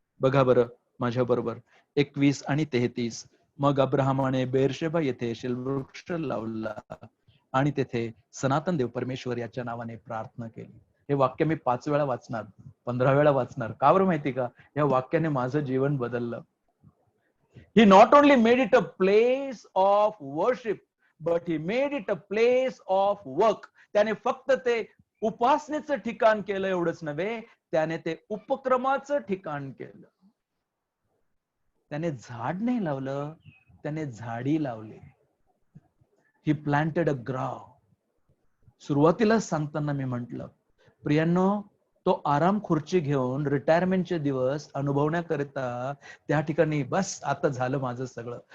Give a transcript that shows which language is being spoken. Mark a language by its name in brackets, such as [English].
[Marathi] बघा बरं माझ्या बरोबर 21 आणि 33. मग अब्राहमाने बेरशेबा येथे शिलवृक्ष लावला आणि तेथे सनातन देव परमेश्वर याच्या नावाने प्रार्थना केली. हे वाक्य मी 5 वेळा वाचणार, 15 वेळा वाचणार. का बरं माहिती का? या वाक्याने माझं जीवन बदललं. [English] He not only made it a place of worship, but he made it a place of work. [Marathi] त्याने फक्त ते उपासनेचं ठिकाण केलं एवढंच नव्हे, त्याने ते उपक्रमाचं ठिकाण केलं. त्याने झाड नाही लावलं, त्याने झाडी लावली. [English] ही planted a grove. [Marathi] सुरुवातीलाच सांगताना मी म्हंटल, प्रियांनो, तो आराम खुर्ची घेऊन रिटायरमेंटचे दिवस अनुभवण्याकरिता त्या ठिकाणी बस आता झालं माझं सगळं.